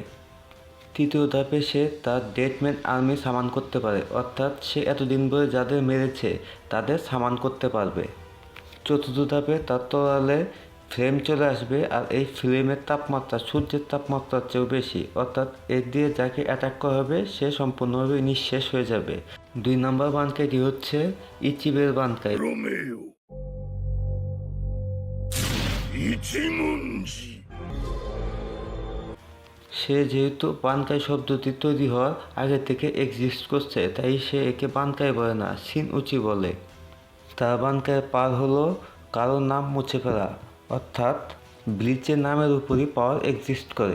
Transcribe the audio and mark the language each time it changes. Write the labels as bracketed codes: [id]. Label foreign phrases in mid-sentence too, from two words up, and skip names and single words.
[bn] তৃতীয় ধাপে সে তার [en] deadman army [bn] সামান করতে পারে, অর্থাৎ সে এতদিন ধরে যাদের মেরেছে তাদের সামান করতে পারবে। চতুর্থ ধাপে তার তরলে ফ্লেম চলে আসবে, আর এই ফ্লেমের তাপমাত্রা সূর্যের তাপমাত্রার চেয়েও বেশি, অর্থাৎ এর দিয়ে যাকে অ্যাটাক করা হবে সে সম্পূর্ণভাবে নিঃশেষ হয়ে যাবে। 2 নম্বর বানকাইটি হচ্ছে ইচিবের বানকাই। [ja] ロメオ一文字 [bn] সে যেহেতু বানকাই শব্দটি তৈরি হওয়ার আগে থেকে এক্সিস্ট করছে, তাই সে একে বানকাই বলে না, শিন উচি বলে। তার বানকাই পার হলো কারোর নাম মুছে ফেলা, অর্থাৎ ব্লিচের নামের উপরই পাওয়ার এক্সিস্ট করে।